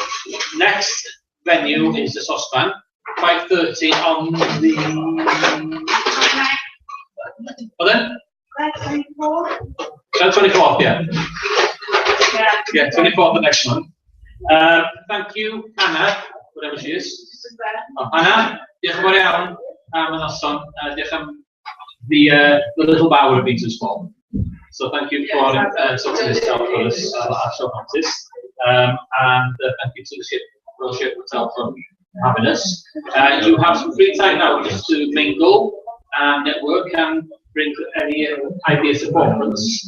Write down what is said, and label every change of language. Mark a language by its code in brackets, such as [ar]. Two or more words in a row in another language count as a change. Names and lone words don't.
[en] Next venue is the Saucepan, 5:30 on the. What then? 24th, yeah. Yeah, 24th of next month. Thank you, Anna, whatever she is. Anna, [cy] diolch yn fawr iawn am y noson. Diolch am [en] the little bow would have been too small. So thank you for sorting this out for us at short notice. And thank you to the Fellowship Hotel for having us. You have some free time now just to mingle and network and bring any ideas to conference.